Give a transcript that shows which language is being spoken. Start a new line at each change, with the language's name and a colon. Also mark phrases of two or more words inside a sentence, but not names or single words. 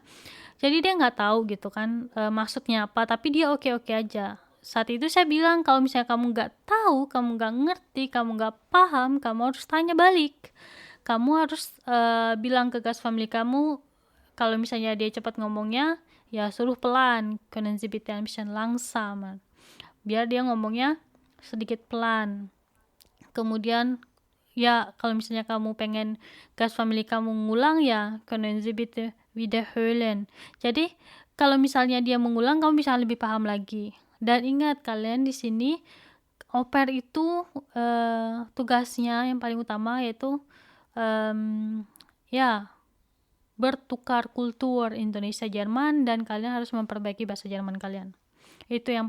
Indonesian: Jadi dia nggak tahu gitu kan maksudnya apa, tapi dia oke-oke aja. Saat itu saya bilang, kalau misalnya kamu nggak tahu, kamu nggak ngerti, kamu nggak paham, kamu harus tanya balik. Kamu harus bilang ke
English: guest family
Indonesian: kamu, kalau misalnya dia cepat ngomongnya, ya suruh pelan,
German: können Sie bitte ein bisschen langsamer.
Indonesian: Biar dia ngomongnya sedikit pelan. Kemudian ya kalau misalnya kamu pengen
English: guest family
Indonesian: kamu ngulang, ya
German: können Sie bitte wiederholen.
Indonesian: Jadi kalau misalnya dia mengulang, kamu bisa lebih paham lagi. Dan ingat, kalian di sini au pair itu tugasnya yang paling utama yaitu bertukar kultur Indonesia Jerman, dan kalian harus memperbaiki bahasa Jerman kalian.